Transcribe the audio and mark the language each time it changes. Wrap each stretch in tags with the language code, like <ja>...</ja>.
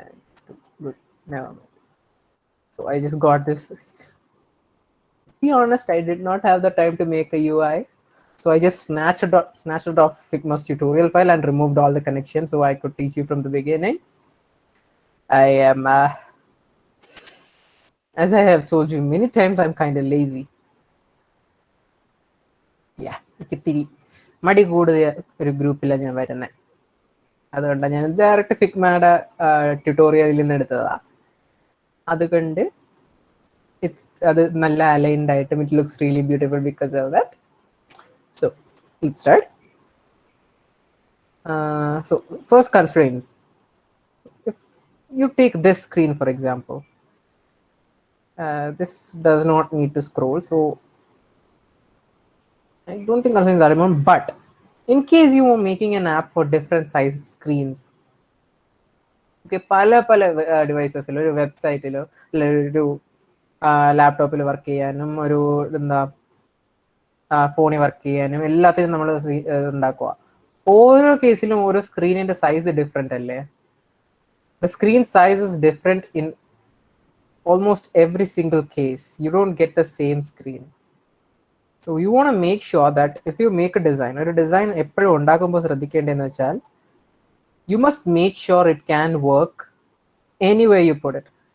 <en>It's good. Never mind. So I just got this. To be honest, I did not have the time to make a UI. So I just snatched it off Figma's tutorial file and removed all the connections so I could teach you from the beginning. I am, as I have told you many times, I'm kind of lazy.</en> <ml>Yeah, ഇത്തിരി മടി കൂടുതൽ ഒരു ഗ്രൂപ്പിലാണ് ഞാൻ വരുന്നത്. അതുകൊണ്ടാണ് ഞാൻ direct ഫിഗ്മയുടെ ട്യൂട്ടോറിയലിൽ നിന്ന് എടുത്തതാ. അതുകൊണ്ട് അത് നല്ല അലൈൻഡ് ആയിട്ടും</ml> <en>It looks really beautiful because of that. So let's start. So first constraints. If you take this screen for example, this does not need to scroll, so I don't think constraints are important. But in case you are making an app for different sized screens, okay,</en> <ml>പല ഡിവൈസസിലോ ഒരു വെബ്സൈറ്റിലോ അല്ലെങ്കിൽ ഒരു ലാപ്ടോപ്പിൽ work ചെയ്യാനും ഒരു എന്താ ഫോണിൽ work ചെയ്യാനും എല്ലാത്തിനും നമ്മൾ ഉണ്ടാക്കുക. ഓരോ കേസിലും ഓരോ സ്ക്രീനിന്റെ സൈസ് ഡിഫറെന്റ് അല്ലേ?</ml> <en>The screen size is different in almost every single case. You don't get the same screen. So you want to make sure that if you make a design, or a design</en> <ml>എപ്പോഴും ഉണ്ടാക്കുമ്പോൾ ശ്രദ്ധിക്കേണ്ടതെന്ന് വെച്ചാൽ,</ml> <en>you must make sure it can work anywhere you put it.</en>